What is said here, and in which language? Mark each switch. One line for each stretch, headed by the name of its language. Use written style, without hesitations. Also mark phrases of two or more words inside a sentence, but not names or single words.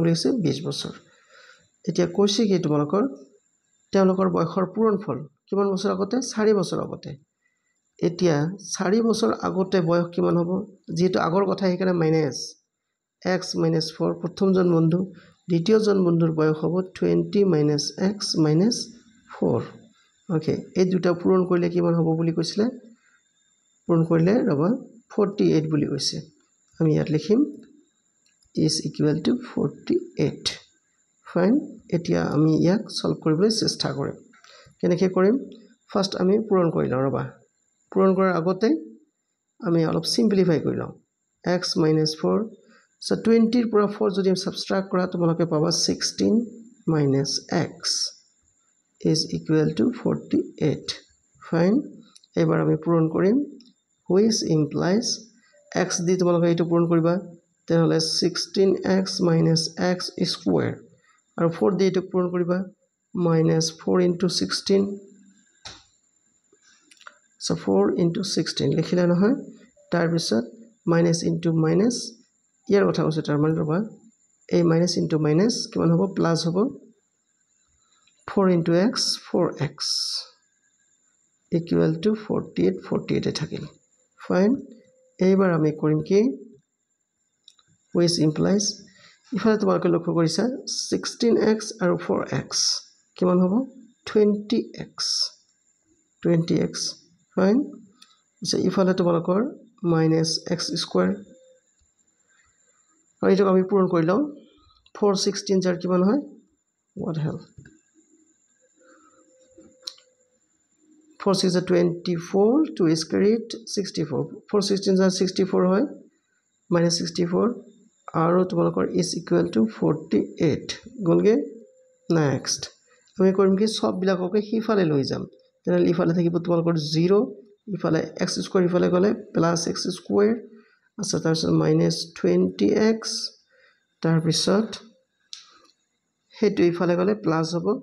Assamese: বুলি আছে 20 বছৰ এতিয়া কৈছে কি তোমালোকৰ তেওঁলোকৰ বয়সৰ পূৰণফল কিমান বছৰ আগতে 4 বছৰ আগতে এতিয়া 4 বছৰ আগতে বয়স কিমান হ'ব যেটো আগৰ কথা হেকানে মাইনাস x - 4 প্ৰথমজন বন্ধু দ্বিতীয়জন বন্ধুৰ বয়স হ'ব 20 - x - 4 ওকে এই দুটা পূৰণ কৰিলে কিমান হ'ব বুলি কৈছিলে পূৰণ কৰিলে ৰবা 48 বুলি কৈছে আমি ইয়াত লিখিম
English: is equal to
Assamese: 48 ফাইন এতিয়া আমি ইয়াক সলভ কৰিবলৈ চেষ্টা কৰিম কেনেকৈ কৰিম ফাৰ্স্ট আমি পূৰণ কৰি লওঁ ৰবা পূৰণ কৰাৰ আগতে আমি অলপ সিম্পলিফাই কৰি লওঁ x - 4 so 20 ৰ পৰা 4 যদি সাবট্ৰাক্ট কৰা তোমালোকে পাবা 16 - x
English: is equal to
Assamese: 48 ফাইন এবাৰ আমি পূৰণ কৰিম
English: which implies
Assamese: x দি তোমালোকে এইটো পূৰণ কৰিবা তেনেহলে 16x - x square আৰু 4 দি এইটো পূৰণ কৰিবা -4 * 16 so 4 * 16 লিখিলা নহয় তাৰ পিছত
English: minus into minus
Assamese: ইয়াৰ কথা কৈছে তাৰ মানে ৰবা এই
English: minus into minus
Assamese: কিমান হ'ব প্লাস হ'ব 4 * x 4x
English: equal to
Assamese: 48 এ থাকিল ফাইন এইবাৰ আমি কৰিম কি
English: which implies
Assamese: ইফালে তোমালোকে লক্ষ্য কৰিছা 16x আৰু 4x কিমান হ'ব 20x ফাইন ইফালে তোমালোকৰ -x স্কয়াৰ আৰু এইটো আমি পূৰণ কৰি লওঁ 4 16 যাৰ কিমান হয়
English: what hell 4 6 is 24 2 is carried 64 4 16 is 64 হয়
Assamese: -64 আৰু তোমালোকৰ
English: is equal to
Assamese: 48 গলগে নেক্সট আমি কৰিম কি সব বিলাককে হিফালে লৈ যাম তেনে ইফালে থাকিব তোমালোকৰ 0 ইফালে x স্কয়াৰ ইফালে গলে +x স্কয়াৰ আছে তাৰ পিছত -20x তাৰ পিছত হেতু ইফালে গলে প্লাস হ'ব